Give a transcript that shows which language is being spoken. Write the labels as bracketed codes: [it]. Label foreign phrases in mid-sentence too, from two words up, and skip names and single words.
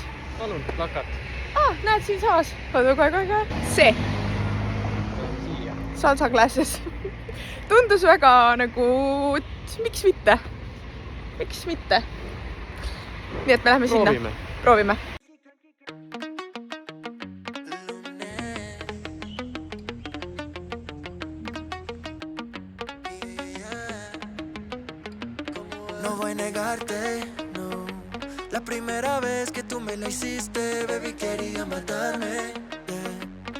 [et] Palun, plakat. Näed siin saas. Kohe. See. [en] Salsa Classes. [et] Tundus väga nagu, miks mitte. Nii et me läheme sinna. Proovime. [es] No voy a negarte, no. La primera vez que tú me la hiciste, baby, quería matarme, yeah.